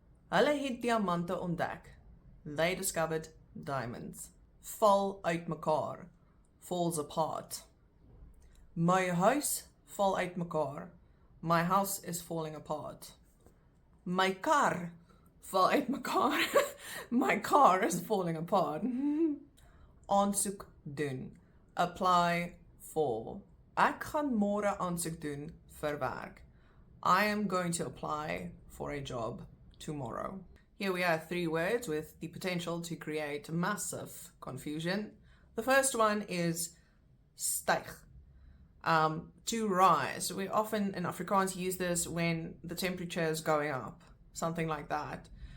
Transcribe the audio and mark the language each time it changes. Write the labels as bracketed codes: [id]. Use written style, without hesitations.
[af] Hulle het diamante ontdek. [en] They discovered diamonds. [af] Val uitmekaar, [en] falls apart. [af] My huis val uitmekaar. [en] My house is falling apart. [af] My kar val uitmekaar. [en] My car is falling apart. [af] Aansoek doen, [en] apply for. [af] Ek gaan môre aansoek doen vir werk. [en] I am going to apply for a job tomorrow. Here we have 3 words with the potential to create massive confusion. The first one is styg, to rise. We often in Afrikaans use this when the temperature is going up, something like that.